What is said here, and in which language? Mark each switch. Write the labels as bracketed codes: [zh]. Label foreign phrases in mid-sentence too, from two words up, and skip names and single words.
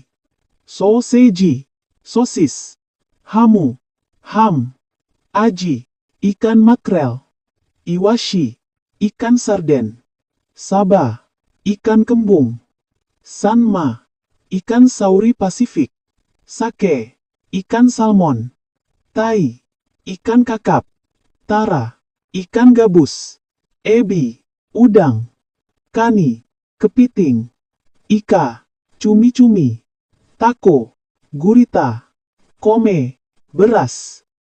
[id] Soseji, sosis. Hamu, ham. Aji, ikan makrel. Iwashi, ikan sarden. Saba, ikan kembung. Sanma, ikan sauri Pasifik. Sake, ikan salmon. Tai, ikan kakap. Tara, ikan gabus. Ebi, udang. Kani, kepiting. Ika, cumi-cumi. Tako, gurita. Kome, beras.